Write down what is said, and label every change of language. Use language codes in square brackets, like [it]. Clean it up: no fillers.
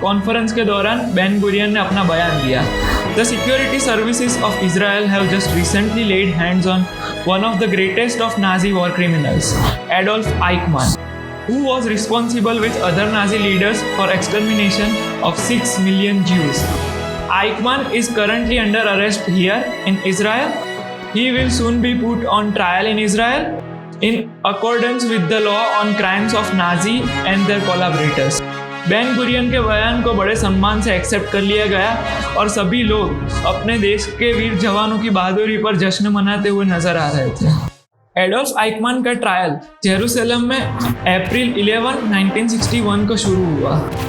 [hi] Conference के दौरान Ben Gurion ने अपना बयान दिया। [en] The security services of Israel have just recently laid hands on one of the greatest of Nazi war criminals, Adolf Eichmann, who was responsible with other Nazi leaders for extermination of 6 million Jews. Eichmann is currently under arrest here in Israel. He will soon be put on trial in Israel in accordance with the law on crimes of Nazi and their collaborators. [hi] Ben Gurion के बयान को बड़े सम्मान से accept कर लिया गया और सभी लोग अपने देश के वीर जवानों की बहादुरी पर जश्न मनाते हुए नजर आ रहे थे। एडोल्फ आइकमान का ट्रायल जेरूसलम में अप्रैल 11, 1961 को शुरू हुआ।